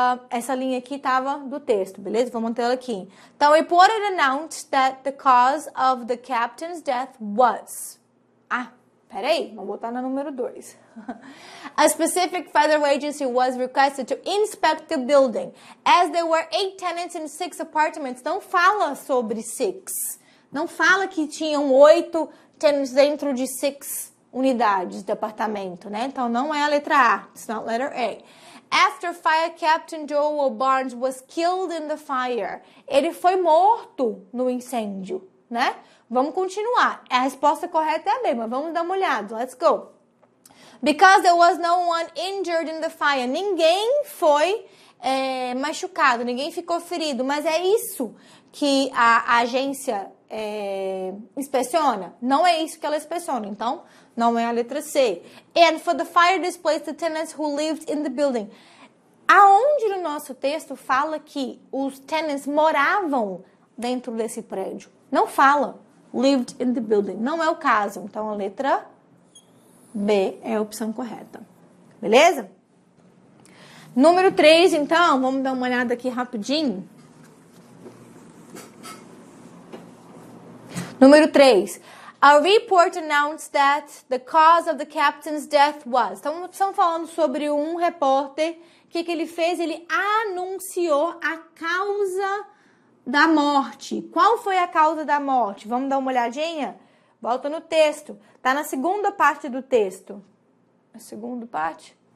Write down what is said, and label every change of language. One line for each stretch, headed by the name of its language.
Portuguese: Essa linha aqui estava do texto, beleza? Vamos manter ela aqui.
English: Então, reported announced that the cause of the captain's death was...
Portuguese: Peraí, vamos botar na número 2.
English: A specific federal agency was requested to inspect the building. As there were 8 tenants in 6 apartments.
Portuguese: Não fala sobre 6. Não fala que tinham 8 tenants dentro de 6 unidades de apartamento, né? Então, não é a letra A.
English: It's not letter A. After Fire Captain Joel Barnes was killed in the fire.
Portuguese: Ele foi morto no incêndio, né? Vamos continuar. A resposta correta é a B, mas vamos dar uma olhada.
English: Let's go. Because there was no one injured in the fire.
Portuguese: Ninguém foi machucado, ninguém ficou ferido. Mas é isso que a agência inspeciona? Não é isso que ela inspeciona. Então, não é a letra C.
English: And for the fire displaced the tenants who lived in the building.
Portuguese: Aonde no nosso texto fala que os tenants moravam dentro desse prédio? Não fala.
English: Lived in the building.
Portuguese: Não é o caso. Então, a letra B é a opção correta. Beleza? Número 3, então, vamos dar uma olhada aqui rapidinho. Número 3.
English: A report announced that the cause of the captain's death was.
Portuguese: Então, estamos falando sobre um repórter. O que ele fez? Ele anunciou a causa da morte. Qual foi a causa da morte? Vamos dar uma olhadinha? Volta no texto. Tá na segunda parte do texto. A segunda parte?